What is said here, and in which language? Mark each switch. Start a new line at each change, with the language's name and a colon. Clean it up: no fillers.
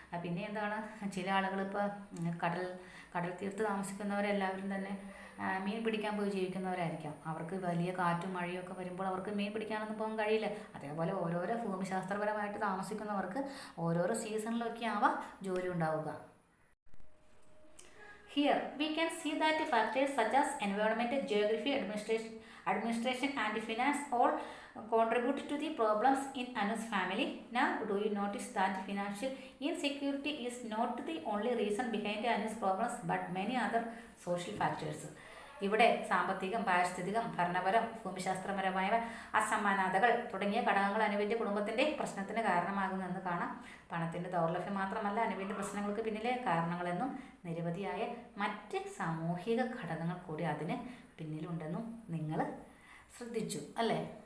Malayalam: പിന്നെ എന്താണ്, ചില ആളുകൾ ഇപ്പോൾ കടൽ തീർത്ത് താമസിക്കുന്നവരെല്ലാവരും തന്നെ മീൻ പിടിക്കാൻ പോയി ജീവിക്കുന്നവരായിരിക്കാം. അവർക്ക് വലിയ കാറ്റും മഴയും ഒക്കെ വരുമ്പോൾ അവർക്ക് മീൻ പിടിക്കാനൊന്നും പോകാൻ കഴിയില്ല. അതേപോലെ ഓരോരോ ഭൂമിശാസ്ത്രപരമായിട്ട് താമസിക്കുന്നവർക്ക് ഓരോരോ സീസണിലൊക്കെ ആവാം ജോലി ഉണ്ടാവുക.
English: Here we can see that factors such as environment, geography, administration and finance all contribute to the problems in Anu's family. Now, do you notice that financial insecurity is not the only reason behind Anu's problems but many other social factors?
Malayalam: ഇവിടെ സാമ്പത്തികം, പാരിസ്ഥിതികം, ഭരണപരം, ഭൂമിശാസ്ത്രപരമായ അസമാനതകൾ തുടങ്ങിയ ഘടകങ്ങൾ അനുവിൻ്റെ കുടുംബത്തിൻ്റെ പ്രശ്നത്തിന് കാരണമാകുമെന്ന് കാണാം. പണത്തിൻ്റെ ദൗർലഭ്യം മാത്രമല്ല അനുവിൻ്റെ പ്രശ്നങ്ങൾക്ക് പിന്നിലെ കാരണങ്ങളെന്നും നിരവധിയായ മറ്റ് സാമൂഹിക ഘടകങ്ങൾ കൂടി അതിന് പിന്നിലുണ്ടെന്നും നിങ്ങൾ ശ്രദ്ധിച്ചു അല്ലേ.